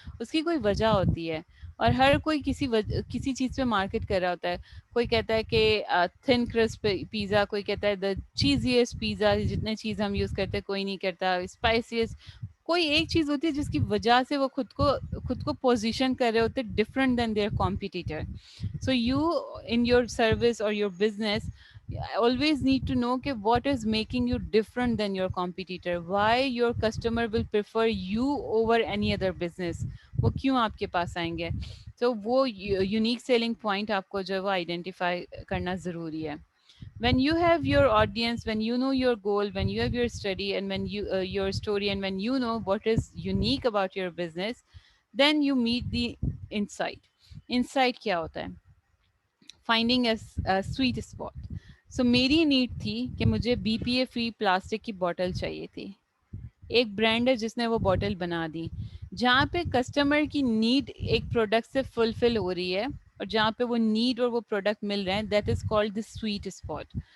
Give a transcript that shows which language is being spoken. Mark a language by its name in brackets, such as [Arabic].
[Urdu] اس کی کوئی وجہ ہوتی ہے، اور ہر کوئی کسی چیز پہ مارکیٹ کر رہا ہوتا ہے. کوئی کہتا ہے کہ تھن کرسپ پیزا، کوئی کہتا ہے [English] the cheesiest pizza, [Urdu] جتنے چیز ہم یوز کرتے ہیں کوئی نہیں کرتا. اسپائسیسٹ، کوئی ایک چیز ہوتی ہے جس کی وجہ سے وہ خود کو پوزیشن کر رہے ہوتے [English] Different than their competitor. So you in your service اور your business always need to know کہ what is making you different than your competitor, why your customer will prefer you over any other business, [Urdu] وہ کیوں آپ کے پاس آئیں گے. تو وہ یونیک سیلنگ پوائنٹ آپ کو جو ہے وہ آئیڈینٹیفائی کرنا ضروری ہے. [English] when you have your audience, when you know your goal, when you have your study, and when you your story, and when you know what is unique about your business, then you meet the insight. insight [Urdu] کیا ہوتا ہے؟ [English] Finding a sweet spot. [Urdu] سو میری need تھی کہ مجھے B P a free plastic کی bottle چاہیے تھی. ایک برانڈ ہے جس نے وہ بوٹل بنا دی. جہاں پہ کسٹمر کی نیڈ ایک پروڈکٹ سے فلفل ہو رہی ہے، اور جہاں پہ وہ نیڈ اور وہ پروڈکٹ مل رہے ہیں، [English] That is called the sweet spot.